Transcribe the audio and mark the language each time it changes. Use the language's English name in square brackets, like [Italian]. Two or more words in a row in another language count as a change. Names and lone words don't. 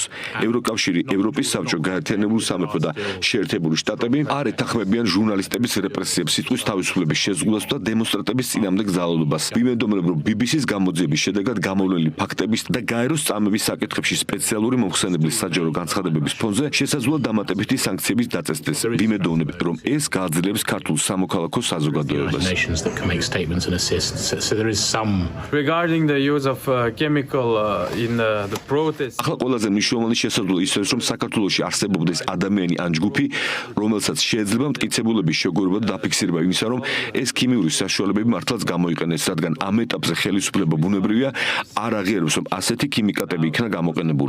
[Georgian] ევროკავშირი, ევროპის საბჭო, გაერთიანებული სამეფო და შეერთებული შტატები არ ეთანხმებიან ჟურნალისტების რეპრესიებს, სიტყვის თავისუფლების შეზღუდვას და დემონსტრანტების წინააღმდეგ ძალადობას. ვიმედოვნებ, რომ BBC-ის გამოძიების შედეგად გამოვლენილი ფაქტების და გაეროს წამების საკითხებში სპეციალური მომხსენებლის საჯარო განცხადებების ფონზე შესაძლოა დამატებითი სანქციების დაწესდეს. ვიმედოვნებ, რომ ეს გააძლიერებს ქართულ სამოქალაქო საზოგადოებას. [English] Regarding the use of chemical in the protest. [Georgian] ახლა ყველაზე მნიშვნელოვანი შესაძლოა ის რომ საქართველოში არსებობდეს ადამიანი ან ჯგუფი, რომელსაც შეიძლება მტკიცებულების შეგუება და დაფიქსირება იმისა, რომ ეს ქიმიური საშუალებები მართლაც გამოიყენეს, რადგან ამ ეტაპზე ხელისუფლება ბუნებრივია არ აღიარებს, რომ ასეთი ქიმიკატები იქნა გამოყენებული.